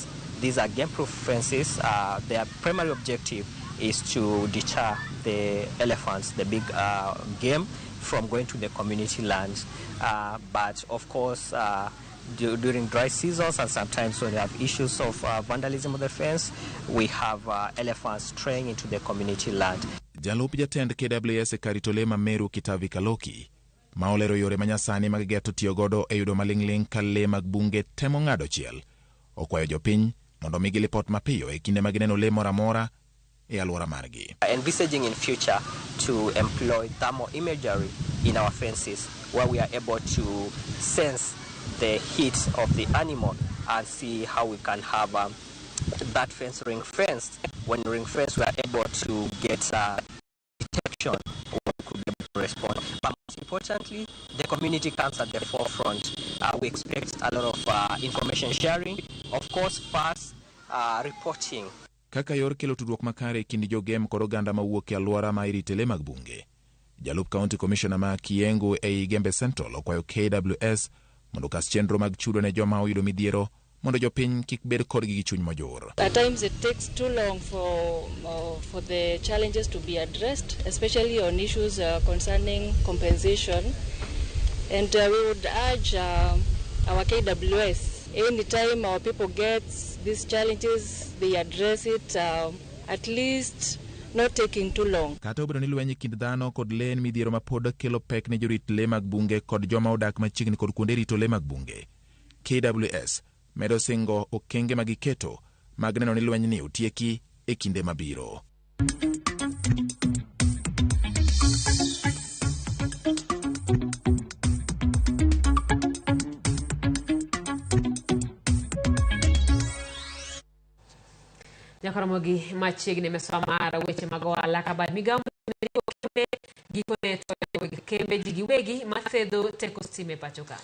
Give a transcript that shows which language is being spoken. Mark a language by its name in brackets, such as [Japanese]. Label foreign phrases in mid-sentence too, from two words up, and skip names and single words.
[English] These are game-proof fences. Their primary objective is to deter the elephants, the big game, from going to the community lands. But of course, during dry seasons and sometimes when we have issues of vandalism of the fence, we have elephants straying into the community land. [Luo (Kenya and Tanzania)] Jalup jatend KWS e karito le ma Meru Kitavi Kaloki ma olero yore manyasani mag geto tiyo godo e yudo maling'ling ka le mag bunge temo ng'ado chiel okwayo jopiny mondo migi lipot mapiyo e kinde magineno le mora mora e alwora margi. [English] Envisaging in future to employ thermal imagery in our fences where we are able to sense the heat of the animal and see how we can have that fence ring fenced. When ring fenced, we are able to get detection or we could be able to respond. But most importantly, the community comes at the forefront. We expect a lot of information sharing, of course, fast reporting. [Luo (Kenya and Tanzania)] Kaka yor kelo tudruok makare kind jogem kod oganda mawuok e alwora ma irite le mag bunge. Jalup [English] County Commissioner [Luo (Kenya and Tanzania)] ma Kiengo e Gembe Central okwayo KWS mondo kas chenro mag chudo ne joma oyudo midhiero mondo jopiny kik bed kodgi gi chuny mojor. [English] At times it takes too long for the challenges to be addressed, especially on issues concerning compensation. And we would urge our KWS, anytime our people get these challenges, they address it, at least not taking too long. [Luo (Kenya and Tanzania)] Kata obedo ni lweny kind dhano kod le en midhiero ma pod kelo pek ne jorit le mag bunge kod joma odak machiegni kod kuonde rito le mag bunge. KWS medo singo okenge magiketo mag neno ni lweny ni otieki e kinde mabiro. Ramogi machiegni meso mara weche mag ohala ka bad migawo gikone to kembe ji giwegi mathedho teko stima e pachoka.